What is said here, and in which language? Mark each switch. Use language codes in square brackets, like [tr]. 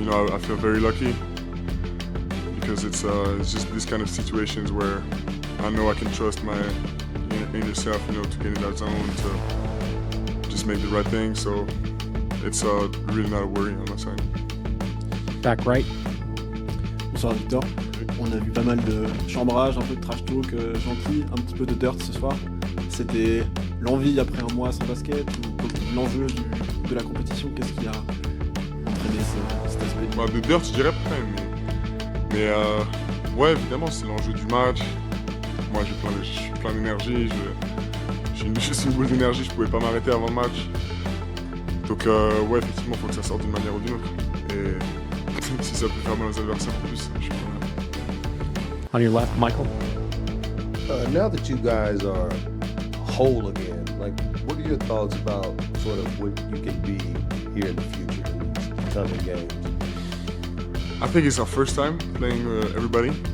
[en] I feel very lucky because it's just these kind of situations where I know I can trust my inner self, to get in that zone, to just make the right thing. So it's really not a worry on my side. Back right. [fr] Bonsoir Victor. On a vu pas mal de chambrage, un peu de trash talk gentil, un petit peu de dirt ce soir. C'était l'envie après un mois sans basket ou l'enjeu de la compétition? Qu'est-ce qui a entraîné cet aspect? De dirt, je dirais pas, mais ouais, évidemment, c'est l'enjeu du match. Moi, j'ai plein d'énergie, j'ai juste une boule d'énergie, je pouvais pas m'arrêter avant le match. Donc ouais, effectivement, il faut que ça sorte d'une manière ou d'une autre. Et si ça peut faire mal aux adversaires en plus, je suis pas mal. [en] On your left, Michael. Now that you guys are whole again, what are your thoughts about sort of what you can be here in the future in these coming games? I think it's our first time playing everybody.